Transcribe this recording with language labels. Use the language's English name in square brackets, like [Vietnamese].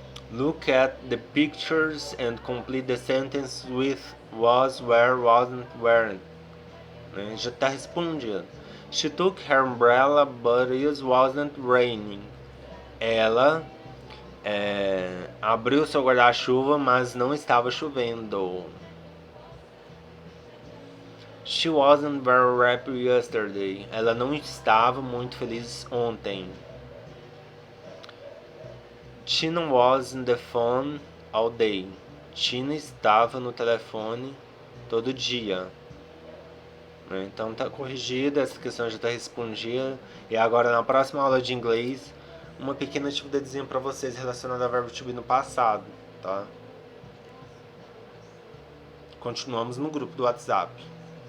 [English] Look at the pictures and complete the sentence with was, were, wasn't, weren't. [Portuguese] Né? Já está respondido. [English] She took her umbrella, but it wasn't raining. [Portuguese] Ela abriu seu guarda-chuva, mas não estava chovendo. [English] She wasn't very happy yesterday. [Portuguese] Ela não estava muito feliz ontem. [English] Tina was on the phone all day. [Portuguese] Tina estava no telefone todo dia. Então tá corrigida, essa questão já está respondida. E agora na próxima aula de inglês, uma pequena atividadezinha para vocês relacionada ao verbo to be no passado, tá? Continuamos no grupo do WhatsApp.